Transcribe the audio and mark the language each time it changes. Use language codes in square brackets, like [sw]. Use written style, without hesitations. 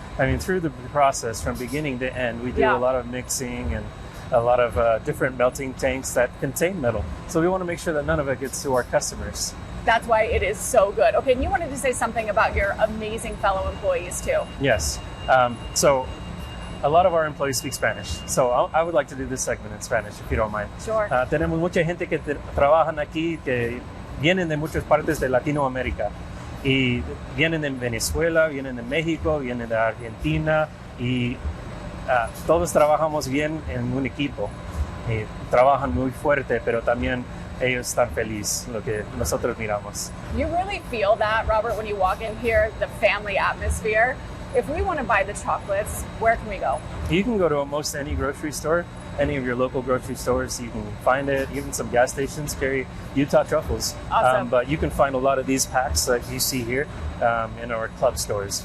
[en] I mean, through the process from beginning to end, we do a lot of mixing and a lot of different melting tanks that contain metal. So we want to make sure that none of it gets to our customers. That's why it is so good. Okay, and you wanted to say something about your amazing fellow employees too. Yes. So a lot of our employees speak Spanish. So I would like to do this segment in Spanish, if you don't mind. Sure. [es] Tenemos mucha gente que trabajan aquí, que vienen de muchas partes de Latinoamérica. Y vienen de Venezuela, vienen de México, vienen de Argentina, y todos trabajamos bien en un equipo. Y trabajan muy fuerte, pero también ellos están felices, lo que nosotros miramos. [en] You really feel that, Robert, when you walk in here, the family atmosphere. If we want to buy the chocolates, where can we go? You can go to almost any grocery store, any of your local grocery stores. You can find it. Even some gas stations carry Utah Truffles. Awesome. But you can find a lot of these packs that you see here in our club stores.